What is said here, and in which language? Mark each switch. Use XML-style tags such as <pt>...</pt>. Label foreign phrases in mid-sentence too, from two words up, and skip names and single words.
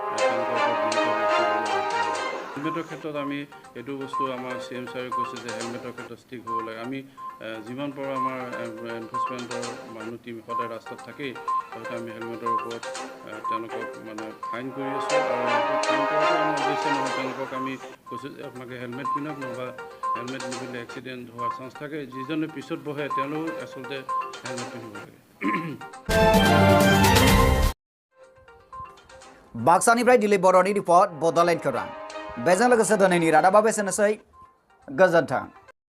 <as>হেলমেটৰ ক্ষেত্ৰত আমি এইটো বস্তু আমাৰ CM ছাৰে কৈছে যে হেলমেটৰ ক্ষেত্ৰত ষ্টিক হ'ব লাগে আমি যিমান পাৰোঁ আমাৰ এনফৰ্চমেণ্টৰ মানুহ টীম সদায় ৰাস্তাত থাকেই হয়তো আমি হেলমেটৰ ওপৰত তেওঁলোকক মানে ফাইন কৰি আছোঁ আৰু ফাইন কৰাটো আমাৰ উদ্দেশ্য নহয় তেওঁলোকক আমি কৈছোঁ যে আপোনালোকে হেলমেট পিন্ধক নহ'বা হেলমেট নিপিন্ধিলে এক্সিডেণ্ট হোৱাৰ চান্স থাকে যিজনে পিছত বহে তেওঁলোক আচলতে হেলমেট পিন্ধিব লাগে</as> <brx>बाक्सानिफ्राय दिलीप बर'नि रिपर्ट बड'लेण्ड खौरां बेजों लोगोसे दिनैनि रादाबा बेसेनोसै गोजोन्थों</brx>